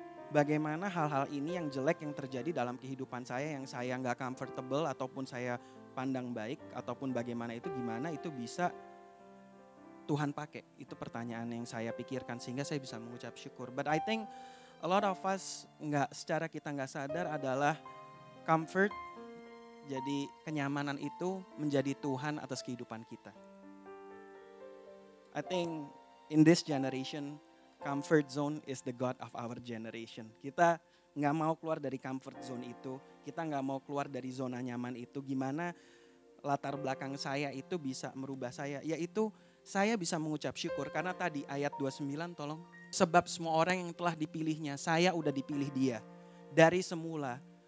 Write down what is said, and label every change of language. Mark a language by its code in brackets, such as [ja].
[id] Bagaimana hal-hal ini yang jelek yang terjadi dalam kehidupan saya yang saya gak comfortable ataupun saya pandang baik ataupun bagaimana itu gimana itu bisa Tuhan pakai. Itu pertanyaan yang saya pikirkan sehingga saya bisa mengucap syukur. But I think a lot of us secara kita gak sadar adalah comfort. Jadi kenyamanan itu menjadi Tuhan atas kehidupan kita. [en] I think in this generation, comfort zone is the God of our generation. [id] Kita nggak mau keluar dari comfort zone itu. Kita nggak mau keluar dari zona nyaman itu. Gimana latar belakang saya itu bisa merubah saya. Yaitu saya bisa mengucap syukur. Karena tadi ayat 29 tolong. Sebab semua orang yang telah dipilihnya, saya udah dipilih dia. Dari semula.